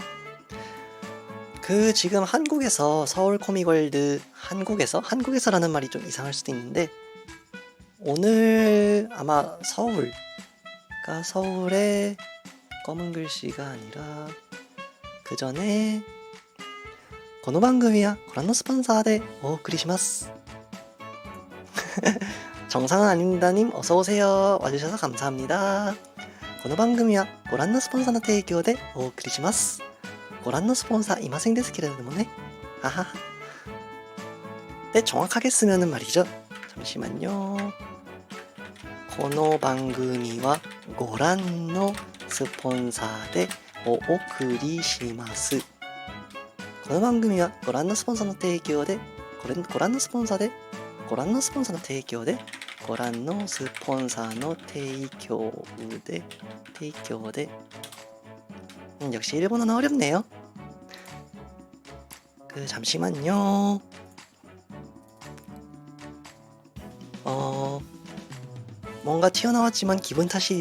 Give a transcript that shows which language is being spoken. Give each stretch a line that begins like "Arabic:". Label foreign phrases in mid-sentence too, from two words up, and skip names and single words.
Korean: 지금 한국에서 서울 코믹월드 한국에서라는 말이 좀 이상할 수도 있는데 오늘 아마 서울의 검은 글씨가 아니라 그 전에
Japanese: この番組はご覧のスポンサーでお送りします。
Korean: 정상은 아닙니다님 어서오세요. 와주셔서 감사합니다.
Japanese: この番組はご覧のスポンサーの提供でお送りします。ご覧のスポンサーいませんですけれどもね。하하.
Korean: 네, 정확하게 쓰면은 말이죠. 잠시만요.
Japanese: この番組はご覧のスポンサーでお送りします。この番組はご覧のスポンサーの提供でご覧のスポンサーの提供で
Korean: 역시 일본어는 어렵네요. 잠시만요. 뭔가 튀어나왔지만 기분 탓이에요.